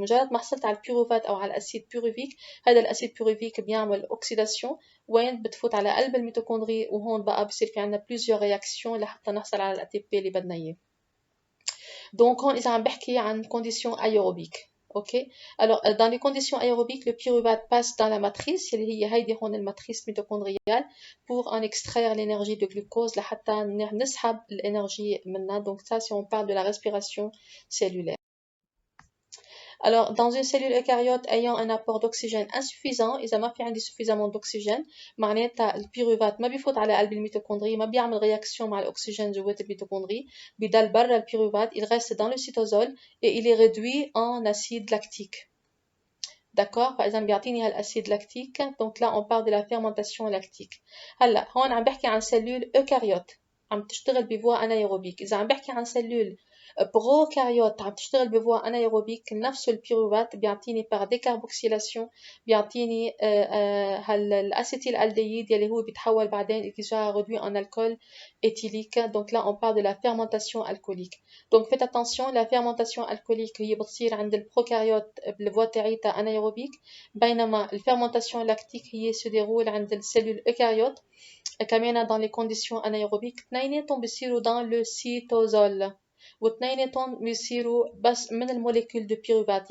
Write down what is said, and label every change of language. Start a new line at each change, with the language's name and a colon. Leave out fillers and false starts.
Arabic: مجرد ما حصلت على البيروفات او على الاسيد بيروفيك هذا الاسيد بيروفيك بيعمل اوكسيداسيون وين بتفوت على قلب الميتوكوندري وهون بقى بصير في عندنا بليزيور رياكسيون لحتى نحصل على الاتي بي اللي بدنا اياه. دونك هون اذا عم بحكي عن كونديسيون ايروبيك.
English: OK.
French: Alors, dans les conditions aérobiques, le pyruvate passe dans la matrice,
Arabic: اللي هي هيدي هون الماتريس ميتوكوندريال
French: pour en extraire l'énergie de glucose
Arabic: لحتى نسحب الانرجي منها.
French: Donc ça, si on parle de la respiration cellulaire. Alors, dans une cellule eucaryote ayant un apport d'oxygène insuffisant,
Arabic: إذا ما في عندي
French: suffisamment d'oxygène
Arabic: معناتها البيروفات ما بيفوت على قلب الميتوكوندري ما بيعمل رياكسيون مع الأكسجين جوات الميتوكوندري بيضل برا البيروفات.
French: il reste dans le cytosol et il est réduit en acide lactique. D'accord.
Arabic: فإذا بيعطيني هالأسيد لاكتيك.
French: Donc là on parle de la fermentation lactique.
Arabic: هلا هون عم بحكي عن سلول eucaryote عم تشتغل بفوا انايروبيك. إذا عم بحكي عن سلول بروكاريوت عم تشتغل بفوا انايروبيك نفس البيروفات بيعطيني باغ ديكاربوكسيلاسيون بيعطيني الاسيتيل الديد يلي هو بيتحول بعدين
French: qui sera réduit en alcool éthylique. Donc là on parle de la fermentation alcoolique. Donc faites attention, la fermentation alcoolique
Arabic: هي بتصير عند البروكاريوت بالفوا تاعيتها انايروبيك بينما الفيرمنتاسيون لاكتيك هي
French: se déroule
Arabic: عند السيلول eucaryote كمان
French: dans les conditions anaérobiques.
Arabic: اثنيناتهم بيصيروا
French: dans le cytosol
Arabic: واثنيناتهم بيصيروا بس من الموليكول دو بيروفات.